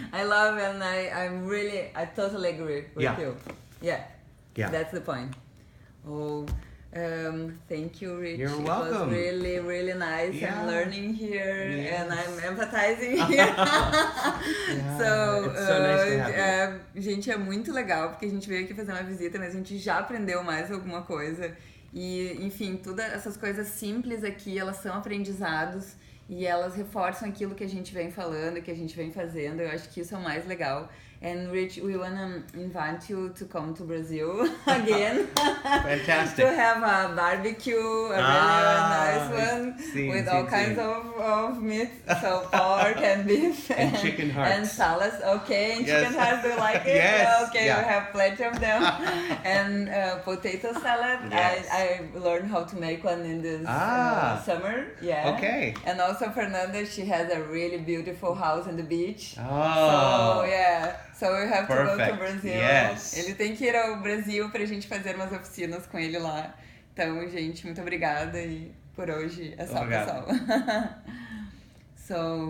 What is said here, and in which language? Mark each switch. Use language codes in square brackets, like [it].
[en] I love, and I totally agree with you. Yeah. That's the point. Oh, thank you, Rich. You're welcome. It was really, really nice. I'm learning here and I'm empathizing here. So, it's so nice to have you. [pt] Gente, é muito legal porque a gente veio aqui fazer uma visita, mas a gente já aprendeu mais alguma coisa. E, enfim, todas essas coisas simples aqui, elas são aprendizados e elas reforçam aquilo que a gente vem falando, que a gente vem fazendo. Eu acho que isso é o mais legal. [en] And Rich, we want to invite you to come to Brazil again. Fantastic. To have a barbecue, a really nice one, with all kinds of meat. So pork and beef. And chicken hearts. And salads. Okay, and chicken hearts, do you like it? Yes. Okay, we have plenty of them. And potato salad. Yes. I learned how to make one in this summer. Yeah. Okay. And also Fernanda, she has a really beautiful house on the beach. Oh. So, yeah. So we have to go to Brazil. Yes. [pt] Ele tem que ir ao Brasil pra gente fazer umas oficinas com ele lá. Então, gente, muito obrigada e por hoje é só, pessoal. [en] So